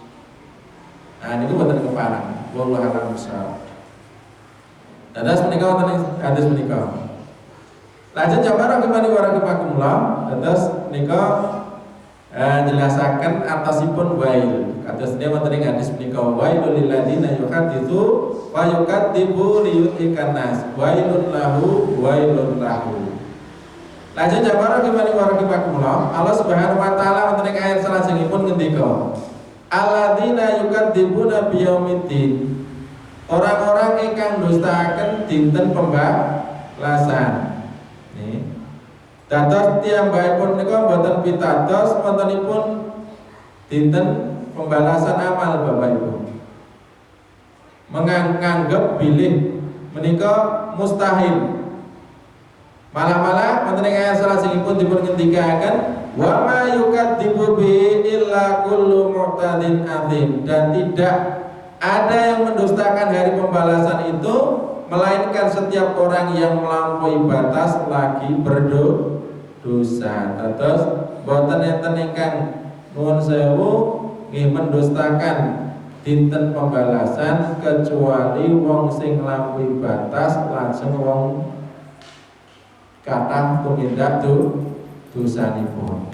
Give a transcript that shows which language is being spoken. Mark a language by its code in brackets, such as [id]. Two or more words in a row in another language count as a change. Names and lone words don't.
[jv] Nah niku mboten kepareng. [ar] والله أعلم بالصواب. [jv] Dados menika wonten hadis menika. Lajeng jamaah kemani warahmatullahi dados menika jelasaken atasipun wail. Kados dia wonten ing hadis menika [ar] ويل للذين يحدثون فيكذبون ليضحكوا الناس. ويل له ويل له. [jv] Lajeng jamaah kemani warahmatullahi Allah [ar] سبحانه وتعالى [jv] wonten ing ayat salajengipun ngendika [ar] الذين يكذبون بيوم الدين. [jv] Orang-orang ingkang dustaaken dinten pembalasan. Dados tiyambakipun menika boten pitados wontenipun dinten pembalasan amal Bapak Ibu. Menganggap bilih menika mustahil. Malah wonten ing ayat salajengipun dipun ngendikaken [ar] وما يكذب به إلا كل معتد أثيم, [id] dan tidak ada yang mendustakan hari pembalasan itu melainkan setiap orang yang melampaui batas lagi berdosa. [jv] Terus boten enten ingkang nuwun sewu nggih mendustakan dinten pembalasan kecuali wong sing nglampaui batas langsung wong kathah tumindak dosanipun.